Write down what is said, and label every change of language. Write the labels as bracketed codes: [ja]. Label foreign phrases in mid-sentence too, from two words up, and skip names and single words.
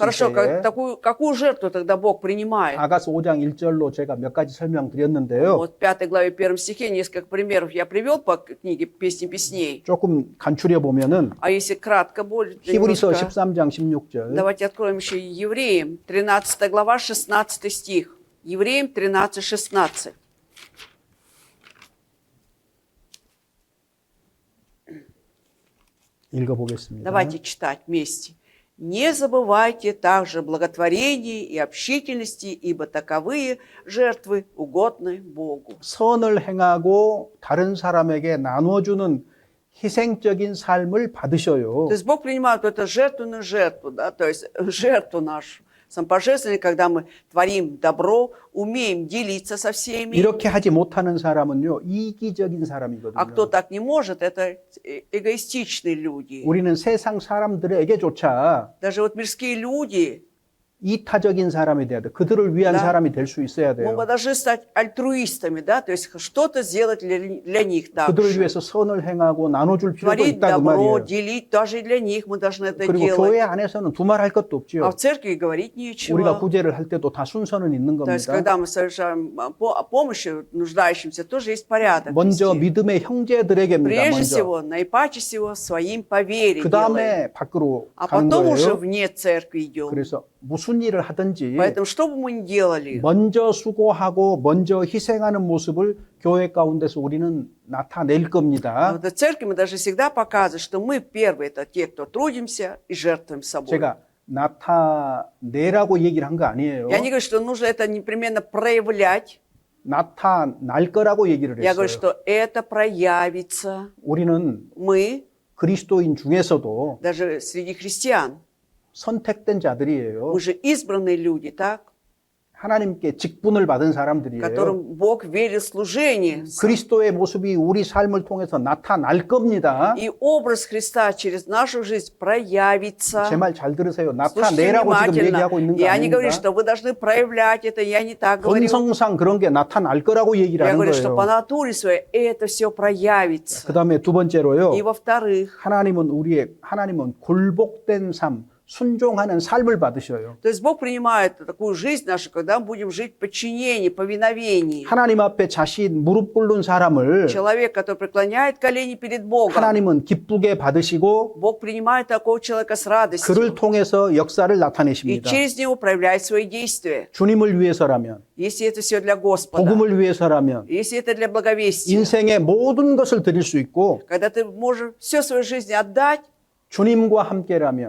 [ru] Хорошо, [ko] 때에 [ru] какую жертву тогда Бог принимает? [ko] 아가서 5장 1절로 제가 몇 가지 설명드렸는데요. [ru] Вот в 5 главе 1 стихе несколько примеров я привел по книге «Песни песней». [ko] 조금 간추려 보면은 [ru] А если кратко более, [ko] 히브리서 [ru] немножко, [ko] 13장 16절 [ru] давайте откроем еще Евреям, 13 глава, 16 стих. Евреям 13-16. [ko] 읽어보겠습니다. [ru] Давайте читать вместе. «Не забывайте также благотворения и общительности, ибо таковые жертвы угодны Богу». [ko] 선을 행하고 다른 사람에게 나눠주는 희생적인 삶을 받으셔요. [ru] То есть Бог принимает эту жертвенную жертву, да, то есть жертву нашу. Самопожертвование, когда мы творим добро, умеем делиться со всеми. [ko] 이렇게 하지 못하는 사람은요, 이기적인 [ru] А [ko] 사람이거든요. [ru] кто так не может, это эгоистичные люди. [ko] 우리는 세상 사람들에게조차 [ru] Даже вот мирские люди, [ko] 이타적인 사람이 돼야 돼. 그들을 위한 [ru] Да. [ko] 사람이 될 수 있어야 돼요. [ru] мы должны стать альтруистами, да, то есть что-то сделать для них [ko] 그들을 [ru] также. [ko] 위해서 선을 행하고 나눠줄 필요도 [ru] Творить [ko] 있다 그 [ru] добро, [ko] 말이에요. [ru] делить, даже и для них мы должны это [ko] 그리고 교회 [ru] делать. [ko] 안에서는 두말할 것도 [ru] А [ko] 없죠. [ru] в церкви говорить [ko] 우리가 [ru] нечего. [ko] 구제를 할 때도 다 순서는 있는 [ru] То есть, [ko] 겁니다. [ru] когда мы совершаем помощь нуждающимся, тоже есть порядок. [ko] 먼저 [ru] везде. [ko] 믿음의 형제들에게입니다. [ru] Прежде [ko] 먼저. [ru] всего, наипаче всего, своим по вере [ko] 그 [ru] делаем. [ko] 다음에 밖으로 [ru] А [ko] 가는 [ru] потом уже [ko] 거예요. [ru] вне церкви идем. [ko] 그래서 무슨 일을 하든지 [ru] Поэтому, что бы мы ни делали, [ko] 먼저 수고하고 먼저 희생하는 모습을 교회 가운데서 우리는 나타낼 겁니다. [ru] в церкви мы должны всегда показывать, что мы первые, это те, кто трудимся и жертвуем собой. [ko] 제가 나타내라고 얘기를 한 거 아니에요. [ru] Я не говорю, что нужно это непременно проявлять. [ko] 나타날 거라고 얘기를 [ru] Я говорю, [ko] 했어요. [ru] что это проявится. [ko] 우리는 [ru] Мы, [ko] 그리스도인 중에서도 [ru] даже среди христиан, [ko] 선택된 자들이에요. [ru] мы же избранные люди, так? [ko] 하나님께 직분을 받은 사람들이에요. [ru] Которым Бог верит в служение. [ko] 그리스도의 모습이 우리 삶을 통해서 나타날 겁니다. [ru] И образ Христа через нашу жизнь проявится. [ko] 제 말 잘 들으세요. [ru] Слушайте [ko] 나타내라고 지금 [ru] внимательно. [ko] 얘기하고 있는 거 [ru] Я не говорю, [ko] 아닙니다. [ru] что вы должны проявлять это, я не так говорю. [ko] 본성상 그런 게 나타날 거라고 얘기를 [ru] Я [ko] 하는 [ru] говорю, что по [ko] 거예요. [ru] натуре своей это все проявится. [ko] 그 다음에 두 번째로요. [ru] И во-вторых, [ko] 하나님은 굴복된 삶, 순종하는 삶을 받으셔요. [ru] то есть Бог принимает такую жизнь нашу, когда мы будем жить в подчинении, повиновении. [ko] 하나님 앞에 자신 무릎 꿇는 사람을 [ru] Человек, который преклоняет колени перед Богом, [ko] 하나님은 기쁘게 받으시고 [ru] Бог принимает такого человека с [ko] 그를 [ru] радостью [ko] 통해서 역사를 [ru] и [ko] 나타내십니다. [ru] через него проявляет свои действия. [ko] 주님을 위해서라면, [ru] Если это все для Господа, [ko] 복음을 위해서라면 [ru] если это для благовестия, [ko] 인생의 모든 것을 드릴 수 있고 [ru] когда ты можешь все свою жизнь отдать, [ko] 주님과 함께라면